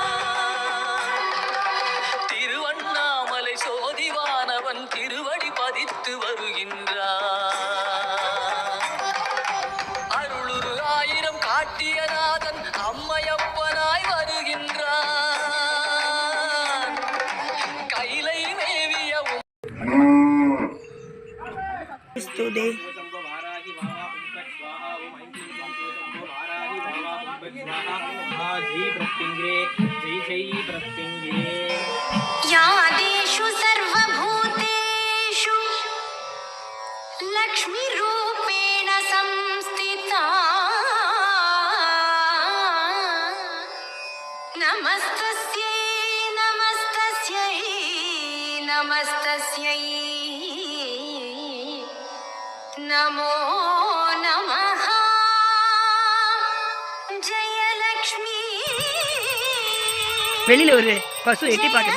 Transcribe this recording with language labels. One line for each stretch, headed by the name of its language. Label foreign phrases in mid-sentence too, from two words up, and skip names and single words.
Tamil: திருவண்ணாமலை சோதிவானவன் திருவடி பதித்து வருகின்றார். அருளுரு ஆயிரம் காட்டியநாதன் அம்மையப்பனாய் வருகின்றார். கைலை மேவிய
Sanskrit: यादेषु सर्वभूतेषु लक्ष्मीरूपेण संस्थिता नमस्तस्यै नमस्तस्यै नमस्तस्यै नमो नमः. जयलक्ष्मी
Tamil: வெளியில ஒரு பசு எட்டி பாக்குது.